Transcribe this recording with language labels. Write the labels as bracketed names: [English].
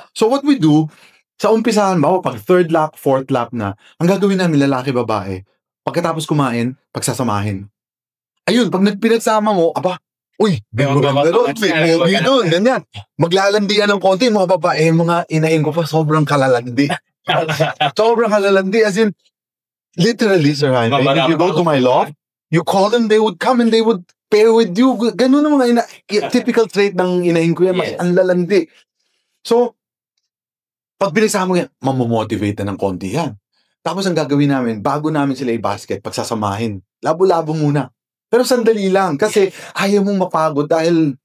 [English] So what we do, [Filipino] sa umpisahan ba, pag 3rd lap, 4th lap na, ang gagawin namin lalaki-babae, pagkatapos kumain, pagsasamahin. Ayun, pag pinagsama mo, uy, maganda doon, ganyan. Maglalandian ng konti, mga babae, mga inahin ko pa, sobrang kalalandi. Sobrang kalalandi, [English] as in, literally, Sir Jaime, if you go to my loft, you call them, they would come and they would pair with you. [Filipino] Ganun ang mga typical trait ng inahin ko yan, mas ang lalandi. So, pag pinagsama mo yan, mamomotivate na ng konti yan. Tapos ang gagawin namin, bago namin sila i-basket, pagsasamahin, labo-labo muna. Pero sandali lang kasi ayaw mong mapagod dahil